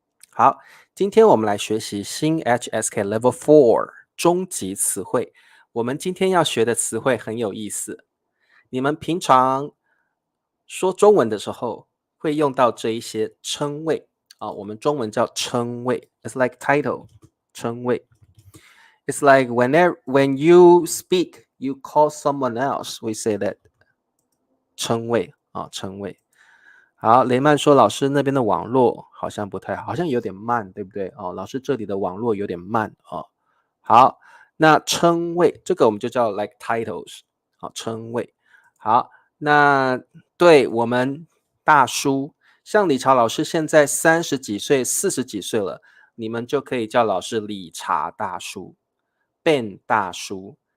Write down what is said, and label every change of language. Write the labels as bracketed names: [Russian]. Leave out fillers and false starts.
[Chinese] 好，今天我们来学习新 HSK Level 4终极词汇。我们今天要学的词汇很有意思，你们平常说中文的时候会用到这一些称谓我们中文叫称谓 ， [English] It's like title， [Chinese] 称谓。 [English] It's like when you speak, you call someone else, we say that 称谓称谓。 [Chinese] 好，雷曼说老师那边的网络好像不太好，好像有点慢，对不对？老师这里的网络有点慢好，那称谓这个我们就叫 [English] like titles， [Chinese] 称谓。好，那对我们大叔，像理查老师现在30几岁、40几岁了，你们就可以叫老师理查大叔、Ben 大叔。